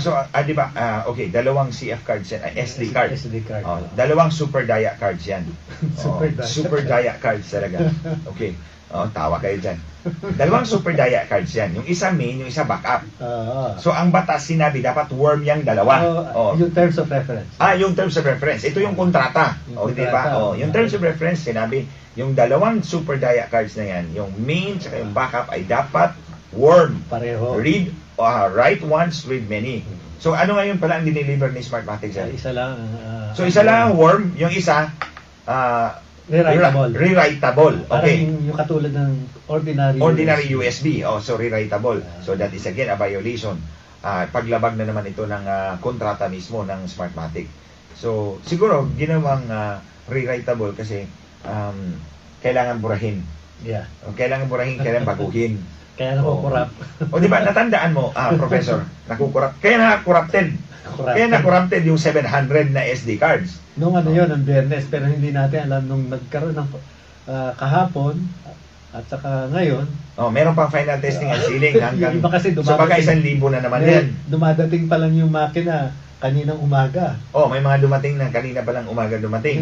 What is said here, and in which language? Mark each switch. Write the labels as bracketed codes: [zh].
[tl] Di ba, okay, dalawang CF cards yan, SD card. [en] SD card. [tl] Dalawang super dia cards yan. Super dia cards talaga. Okay. Tawa kayo dyan. Dalawang super dia cards yan. Yung isa main, yung isa backup. So, ang batas sinabi, dapat worm yung dalawa. [en] Yung terms of reference. Yung terms of reference. [tl] Ito yung kontrata. Di ba? Yung terms of reference, sinabi, yung dalawang super dia cards na yan, yung main at yung backup ay dapat worm. Pareho. [en] Write once, read many. [tl] So, ano ngayon pala ang dineliver ni Smartmatic? Isa lang. So, isa lang ang worm. Yung isa, rewritable. Okay. Parang yung katulad ng [en] ordinary USB. So rewritable. So that is again a violation. [tl] Paglabag na naman ito ng kontrata mismo ng Smartmatic. So siguro ginawang rewritable kasi kailangan burahin. [en] Yeah. [tl] Kailangan burahin, kailangan baguhin. Kaya nakukurap. Di ba, natandaan mo, Professor, nakukurap. Kaya na-corrupted. Kaya na-corrupted yung 700 na SD cards. Nung yun, ang Biyernes, pero hindi natin alam nung nagkaroon ng kahapon at saka ngayon. [en] Meron pang final testing and sealing hanggang [tl] iba kasi so baka 1,000 na naman yan. Dumadating pa lang yung makina kaninang umaga. May mga dumating na kanina pa lang umaga dumating.